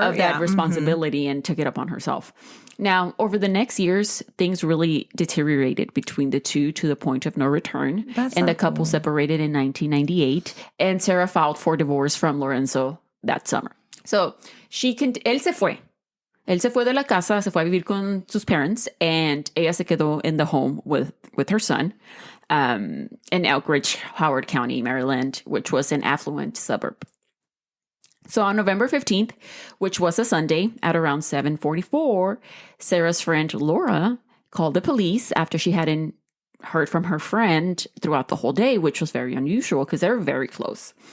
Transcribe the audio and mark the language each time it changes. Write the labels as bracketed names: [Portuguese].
[English] Of that responsibility and took it upon herself. Now, over the next years, things really deteriorated between the two to the point of no return. And the couple separated in 1998. And Sara filed for divorce from Lorenzo that summer. So [Spanish] él se fue. Él se fue de la casa, se fue a vivir con sus [English] parents, and [Spanish] ella se quedó [English] in the home with her son in Elkridge, Howard County, Maryland, which was an affluent suburb. So on November 15th, which was a Sunday, at around 7:44, Sara's friend Laura called the police after she hadn't heard from her friend throughout the whole day, which was very unusual because they're very close.